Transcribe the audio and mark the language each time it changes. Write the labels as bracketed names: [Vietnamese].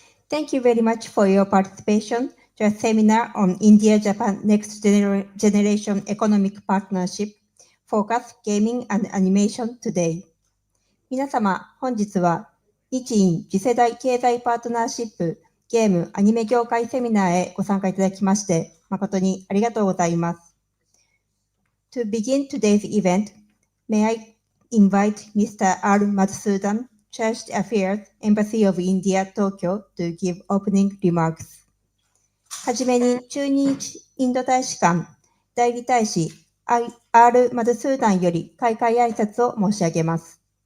[English] Thank you very much for your participation to a seminar on India-Japan Next Generation Economic Partnership, Focus Gaming and Animation Today. [Japanese] 皆様、本日は日印次世代経済パートナーシップゲームアニメ業界セミナーへご参加いただきまして誠にありがとうございます。 [English] To begin today's event, may I invite Mr. R. Madhusudan, Church Affairs, Embassy of India, Tokyo, to give opening remarks. [Japanese] はじめに駐日インド大使館代理大使 R. マドゥスーダンより開会挨拶を申し上げます。